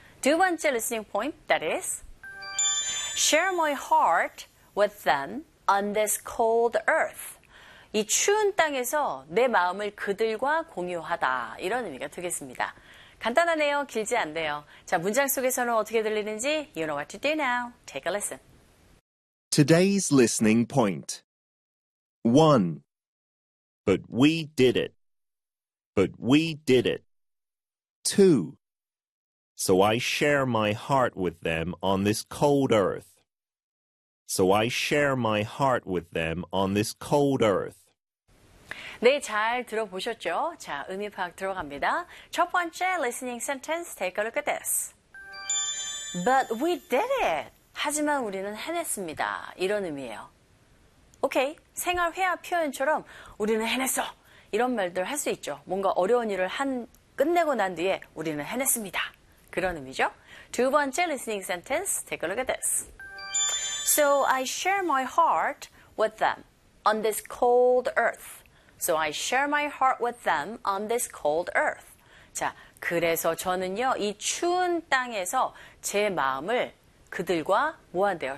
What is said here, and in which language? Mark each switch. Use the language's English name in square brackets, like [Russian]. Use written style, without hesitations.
[Korean] 두 번째 [English] listening point, that is Share my heart with them on this cold earth. [Korean] 이 추운 땅에서 내 마음을 그들과 공유하다. 이런 의미가 되겠습니다. 간단하네요. 길지 않네요. 자, 문장 속에서는 어떻게 들리는지 [English] You know what to do now. Take a listen. Today's listening point. 1. But we did it. But we did it. 2. So I share my heart with them on this cold earth. So I share my heart with them on this cold earth. [Korean] 네, 잘 들어보셨죠? 자, 의미 파악 들어갑니다. 첫 번째 [English] listening sentence, take a look at this. But we did it! [Korean] 하지만 우리는 해냈습니다. 이런 의미예요. 오케이, 생활 회화 표현처럼 우리는 해냈어! 이런 말들 할 수 있죠. 뭔가 어려운 일을 끝내고 난 뒤에 우리는 해냈습니다. 그런 의미죠? [English] 두 번째 listening sentence, take a look at this. So I share my heart with them on this cold earth. So I share my heart with them on this cold earth. [Korean] 자, 그래서 저는요, 이 추운 땅에서 제 마음을 그들과 뭐한대요?